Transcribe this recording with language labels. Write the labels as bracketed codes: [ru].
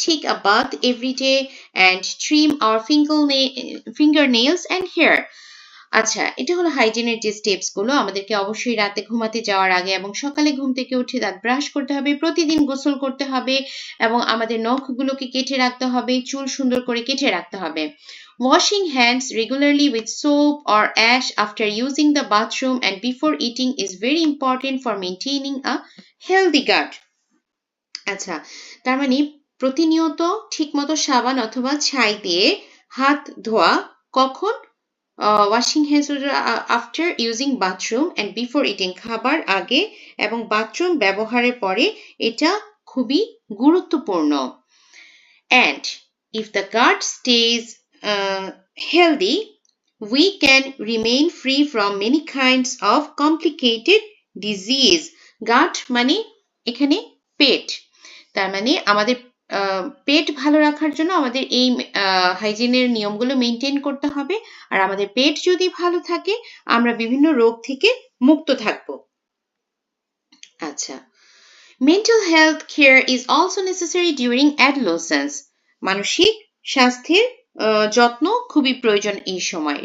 [en] Take a bath every day and trim our fingernails and hair. [bn] আচ্ছা, এটা হলো হাইজিনের যে স্টেপস গুলো। আমাদেরকে অবশ্যই রাতে ঘুমাতে যাওয়ার আগে এবং সকালে ঘুম থেকে উঠে দাঁত ব্রাশ করতে হবে, প্রতিদিন গোসল করতে হবে, এবং আমাদের নখগুলোকে কেটে রাখতে হবে, চুল সুন্দর করে কেটে রাখতে হবে। [en] Washing hands regularly with soap or ash after using the bathroom and before eating is very important for maintaining a healthy gut. [bn] আচ্ছা, তার মানে প্রতিনিয়ত ঠিকমতো সাবান অথবা ছাই দিয়ে হাত ধোয়া। কখন? [en] washing hands after using bathroom and before eating, [bn] খাবার আগে এবং বাথরুম ব্যবহারের পরে, এটা খুবই গুরুত্বপূর্ণ। [en] And if the gut stays healthy, we can remain free from many kinds of complicated disease. [bn] Gut মানে এখানে পেট। তার মানে আমাদের পেট ভালো রাখার জন্য আমাদের এই হাইজিনের নিয়মগুলো মেনটেন করতে হবে। আর আমাদের পেট যদি ভালো থাকে, আমরা বিভিন্ন রোগ থেকে মুক্ত থাকব। [en] আচ্ছা, mental health care is also necessary during adolescence. [bn] মানসিক স্বাস্থ্যের যত্ন খুবই প্রয়োজন এই সময়।